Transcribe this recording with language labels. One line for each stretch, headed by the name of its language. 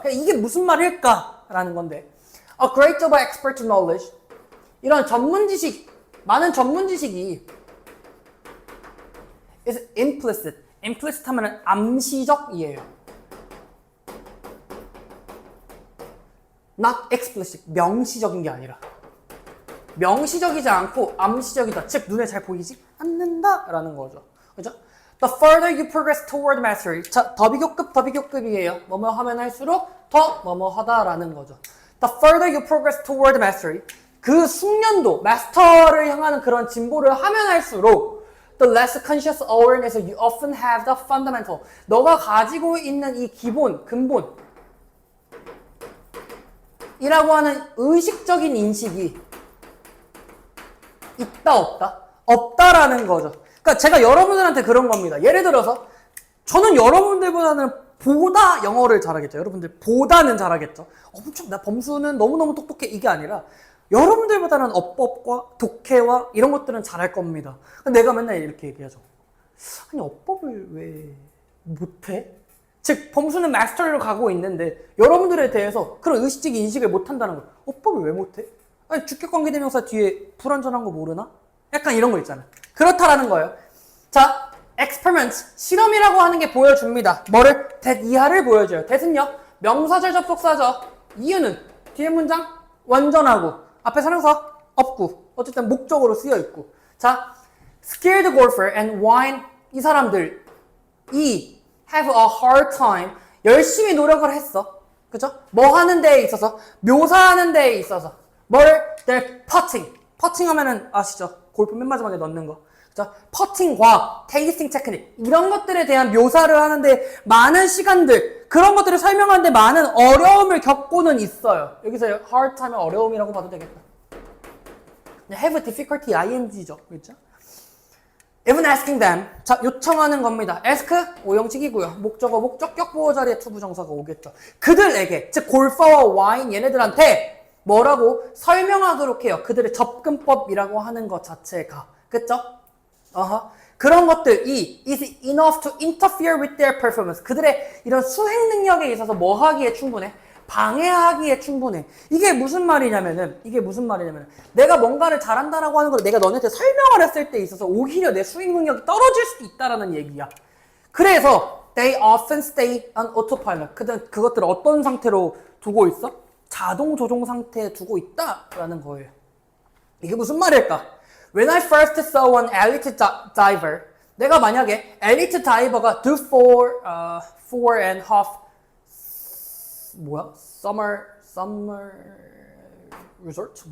Korean: 그러니까 이게 무슨 말일까라는 건데,
English: a great deal of expert knowledge,
Korean: 이런 전문 지식, 많은 전문 지식이
English: is implicit.
Korean: implicit 하면은 암시적이에요.
English: not explicit,
Korean: 명시적인 게 아니라 명시적이지 않고 암시적이다. 즉 눈에 잘 보이지 않는다라는 거죠. 그죠?
English: The further you progress toward mastery.
Korean: 자, 더비교급이에요. 뭐뭐 하면 할수록 더 뭐뭐 하다라는 거죠.
English: The further you progress toward mastery.
Korean: 그 숙련도, 마스터를 향하는 그런 진보를 하면 할수록
English: the less conscious awareness you often have the fundamental.
Korean: 너가 가지고 있는 이 기본, 근본 이라고 하는 의식적인 인식이 있다 없다? 없다라는 거죠. 그러니까 제가 여러분들한테 그런 겁니다. 예를 들어서 저는 여러분들보다는 보다 영어를 잘하겠죠. 여러분들 보다는 잘하겠죠. 엄청 나 범수는 너무너무 똑똑해 이게 아니라 여러분들보다는 어법과 독해와 이런 것들은 잘할 겁니다. 내가 맨날 이렇게 얘기하죠. 아니 어법을 왜 못해? 즉 범수는 마스터를 가고 있는데 여러분들에 대해서 그런 의식적 인식을 못한다는 거. 어법을 왜 못해? 아니 주격관계대명사 뒤에 불완전한 거 모르나? 약간 이런 거 있잖아. 그렇다라는 거예요. 자, experiment, 실험이라고 하는 게 보여줍니다. 뭐를? that 이하를 보여줘요. that은요, 명사절 접속사죠. 이유는 뒤에 문장 완전하고 앞에 사명사 없고 어쨌든 목적으로 쓰여 있고.
English: 자, skilled golfer and wine
Korean: 이 사람들이
English: have a hard time
Korean: 열심히 노력을 했어. 그죠? 뭐 하는 데에 있어서 묘사하는 데에 있어서 뭐를?
English: they're putting.
Korean: 퍼팅 하면은 아시죠? 골프 맨 마지막에 넣는 거. 그죠? 퍼팅과 테이스팅 테크닉 이런 것들에 대한 묘사를 하는데 많은 시간들 그런 것들을 설명하는데 많은 어려움을 겪고는 있어요. 여기서 hard time은 어려움이라고 봐도 되겠다.
English: have difficulty ing죠.
Korean: 그렇죠?
English: Even asking them.
Korean: 자, 요청하는 겁니다. ask, 오형식이고요. 목적어, 목적격 보호 자리에 투부정사가 오겠죠. 그들에게, 즉 골퍼와 와인 얘네들한테 뭐라고 설명하도록 해요. 그들의 접근법이라고 하는 것 자체가. 그쵸? 그런 것들이
English: is enough to interfere with their performance.
Korean: 그들의 이런 수행 능력에 있어서 뭐 하기에 충분해? 방해하기에 충분해. 이게 무슨 말이냐면은 내가 뭔가를 잘한다라고 하는 걸 내가 너네한테 설명을 했을 때 있어서 오히려 내 수행 능력이 떨어질 수도 있다라는 얘기야. 그래서
English: they often stay on autopilot.
Korean: 그것들을 어떤 상태로 두고 있어? 자동 조종 상태에 두고 있다라는 거예요. 이게 무슨 말일까?
English: When I first saw an elite diver,
Korean: 내가 만약에 엘리트 다이버가
English: do four and half summer resort?